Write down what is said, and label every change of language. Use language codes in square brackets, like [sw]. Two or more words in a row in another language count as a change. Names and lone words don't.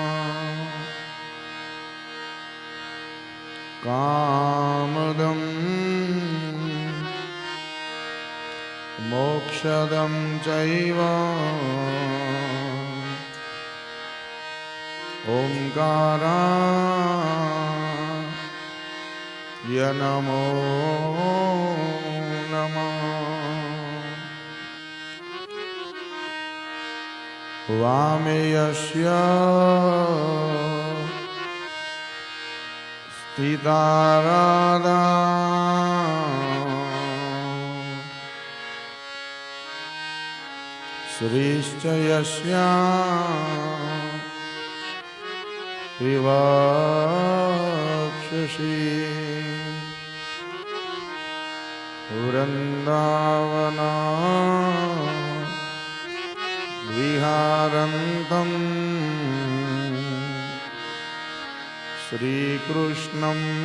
[sa] कामदं मोक्षदं चैव ओंकाराय नमो नमः। वामे यस्य પિતા રાધા શ્રીશ્ચ યસ્યા વિવાક્ષસી વૃંદાવના વિહારંતં શ્રીકૃષ્ણં